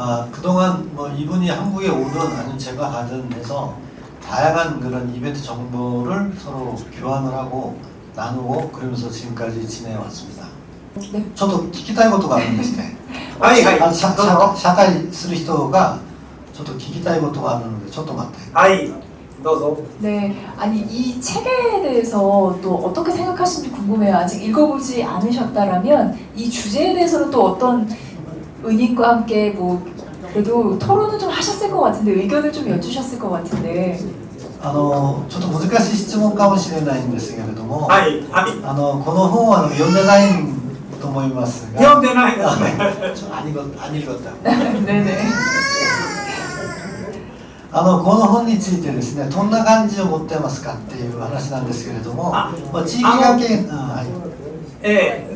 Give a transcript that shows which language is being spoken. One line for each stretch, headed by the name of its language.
Korean: 그동안 뭐 이분이 한국에 오든 아니면 제가 가든 해서 다양한 그런 이벤트 정보를 서로 교환을 하고 나누고 그러면서 지금까지 지내왔습니다. 네.
Japanese: 저도聞きたいことがあるんですね。はいはい、社会する人がちょっと聞きたいことがあるのでちょっと待って。はいどうぞ。
Korean: 네, 아니 이 책에 대해서 또 어떻게 생각하시는지 궁금해요. 아직 읽어보지 않으셨다라면 이 주제에 대해서는 또 어떤 은인과 함께 뭐 그래도 토론은 좀 하셨을 것 같은데 의견을 좀 여쭈셨을 것 같은데.
Japanese: ちょっと難しい質問かもしれないんですけれども、はいはい、この本は読んでないと思いますが、読んでないですね。
Korean: 안 읽었다. 네네.
Japanese: この本についてですね、どんな感じを持ってますかっていう話なんですけれども、地域関係、はい、